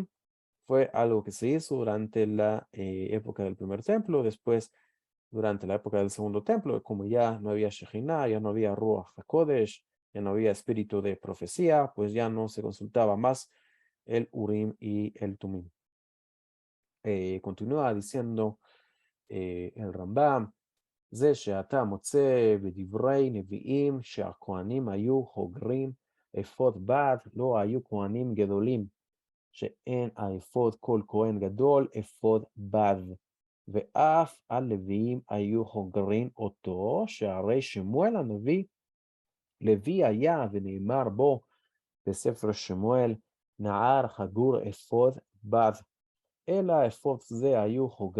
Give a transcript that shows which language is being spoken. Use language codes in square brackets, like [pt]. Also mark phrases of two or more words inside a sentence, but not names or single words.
[es] Fue algo que se hizo durante la época del primer templo, después durante la época del segundo templo, como ya no había Shekhinah, ya no había [he] רוח הקודש, [es] ya no había espíritu de profecía, pues ya no se consultaba más el Urim y el Tumim. Continúa diciendo el Rambam, [he] זה שאתה מוצא בדברי נביאים שהכהנים היו חוגרים אפוד בד, לא היו כהנים גדולים, שאין האפוד כל כהן גדול אפוד בד, ואף הלוויים היו חוגרים אותו, שהרי שמואל הנביא, לוי היה ונאמר בו בספר שמואל, נער חגור אפוד בד, אלא אפוד זה היו